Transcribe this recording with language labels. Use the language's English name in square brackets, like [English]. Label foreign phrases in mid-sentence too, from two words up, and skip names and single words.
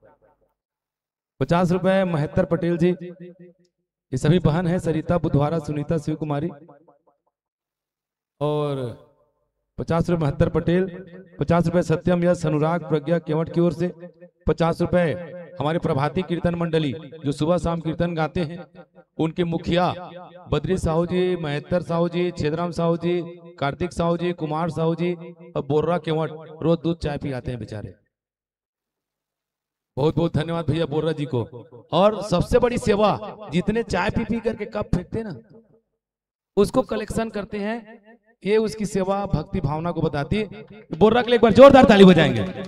[Hindi] 50 रुपए महत्तर पटेल जी, ये सभी बहन है सरिता बुधवारा सुनीता शिव कुमारी और 50 रुपए महत्तर पटेल, 50 रुपए सत्यम यश अनुराग प्रज्ञा केवट की ओर से, 50 रुपए हमारे प्रभाती कीर्तन मंडली जो सुबह शाम कीर्तन गाते हैं उनके मुखिया बद्री साहू जी, महेतर साहू जी, छेदराम साहू जी, कार्तिक साहू जी, कुमार साहू जी और बोर्रा केवट रोज दूध चाय पी आते हैं बेचारे। बहुत बहुत धन्यवाद भैया बोर्रा जी को। और सबसे बड़ी सेवा, जितने चाय पी पी करके कप फेंकते ना उसको कलेक्शन करते हैं, ये उसकी सेवा भक्ति भावना को बताती है। बोर्रा के लिए एक बार जोरदार ताली बजाएंगे।